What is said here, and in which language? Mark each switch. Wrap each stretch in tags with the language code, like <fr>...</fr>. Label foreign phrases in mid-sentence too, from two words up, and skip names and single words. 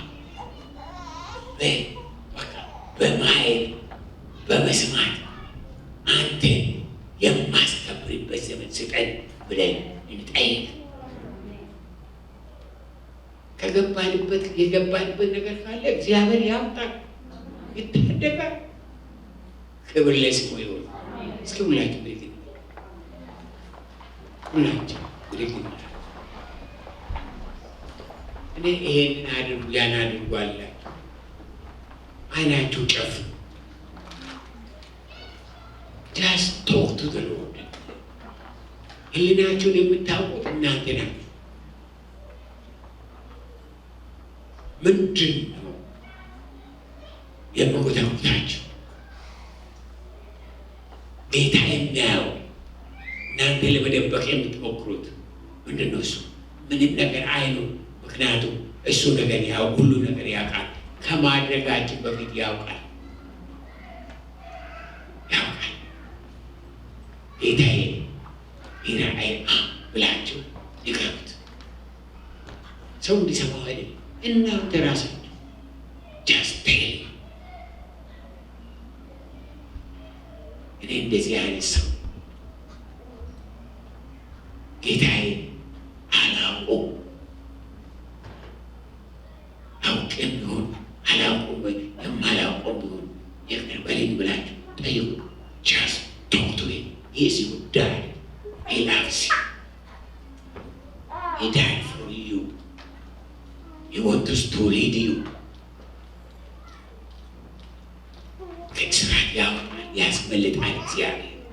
<am>በማየት በመስማት አንተን የማስከብርበት ዘመን ስጠን ብለን እንጠይቅ። የገባንበት ነገር ካለ እግዚአብሔር ያውጣል፣ ይታደጋል። ክብር ለስሙ ይሁን። እስኪ ሁላችሁ ብድግ እኔ ይሄንን አድርጉ ያን አድርጉ አላችሁ። አይናችሁ ጨፍኑ።</am> <en>just talk to the Lord።</en> <am>ህሊናችሁን የምታውቁት እናንተ ናችሁ። ምንድን ነው የምጎተጉታችሁ? ጌታ የሚያየው እናንተ ለመደበቅ የምትሞክሩት ምንድን ነው? እሱ ምንም ነገር አይኑም። ምክንያቱም እሱ ነገር ሁሉ ነገር ያውቃል። ከማድረጋችን በፊት ያውቃል። ጌታዬ ይራይ ብላችሁ ይቅረቡት። ሰው እንዲሰማው አይደለም፣ እናንተ ራሳችሁ</am> <en>just tell him።</en> <am>እኔ እንደዚህ አይነት ሰው ጌታዬ አላውቅም፣ አውቄም ቢሆን አላውቅም ወይ የማላውቀው ቢሆን ይቅር በለኝ ብላችሁ ጠይቁ።</am> <en>just talk to him። Yes, he would die. He loves you. He died for you. He wants to lead you.</en> <am>ከእስራት ያስመልጣል እግዚአብሔር፣</am>